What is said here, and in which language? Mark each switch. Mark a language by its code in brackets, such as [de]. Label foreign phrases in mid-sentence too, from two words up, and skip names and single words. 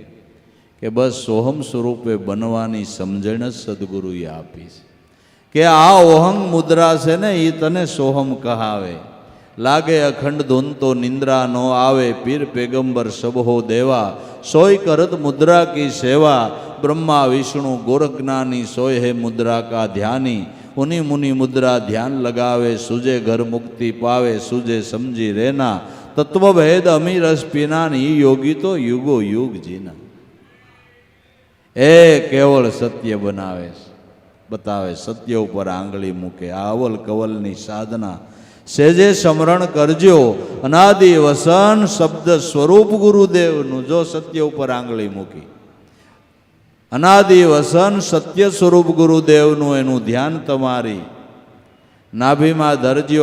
[gu] કે બસ સોહમ સ્વરૂપે બનવાની સમજણ જ સદગુરુએ આપી છે કે આ ઓહંગ મુદ્રા છે ને એ તને સોહમ કહાવે. લાગે અખંડ ધૂન તો નિંદ્રા નો આવે, [hi] पीर पैगंबर सबहो देवा, सोय करत मुद्रा की सेवा. ब्रह्मा विष्णु गोरखज्ञानी सोय है मुद्रा का ध्यानी, उन्हीं मुनि मुद्रा ध्यान लगावे, सुजे घर मुक्ति पावे, सुजे समझी रहना, तत्व भेद अमीर रस पीना, ये योगी तो युगो युग जीना. [gu] એ કેવળ સત્ય બનાવે, બતાવે, સત્ય ઉપર આંગળી મૂકે. આ અવલ કવલની સાધના સેજે સ્મરણ કરજો. અનાદિ વસન શબ્દ સ્વરૂપ ગુરુદેવનું જો સત્ય ઉપર આંગળી મૂકી, અનાદિ વસન સત્ય સ્વરૂપ ગુરુદેવનું એનું ધ્યાન તમારી નાભીમાં ધરજો.